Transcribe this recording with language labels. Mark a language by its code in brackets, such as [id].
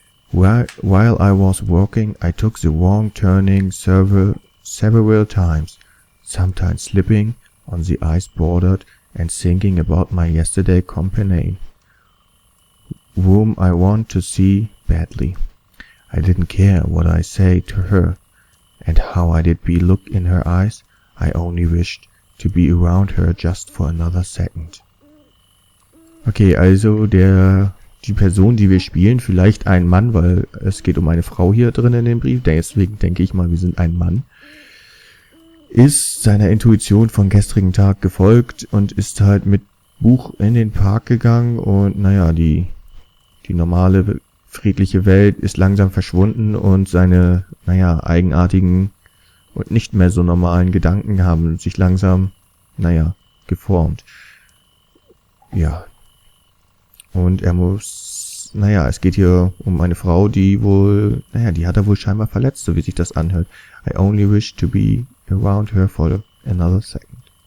[en] While I was walking, I took the wrong turning several times, sometimes slipping on the ice bordered and thinking about my yesterday companion, whom I want to see badly. I didn't care what I say to her, and how I did be look in her eyes. I only wished to be around her just for another second. [de] Okay, also die Person, die wir spielen, vielleicht ein Mann, weil es geht um eine Frau hier drin in dem Brief, deswegen denke ich mal, wir sind ein Mann, ist seiner Intuition von gestrigen Tag gefolgt und ist halt mit Buch in den Park gegangen und naja, die normale friedliche Welt ist langsam verschwunden und seine, naja, eigenartigen und nicht mehr so normalen Gedanken haben sich langsam, naja, geformt. Ja. Und er muss, naja, es geht hier um eine Frau, die wohl, naja, die hat er wohl scheinbar verletzt, so wie sich das anhört. [en] I only wish to be around her for another second.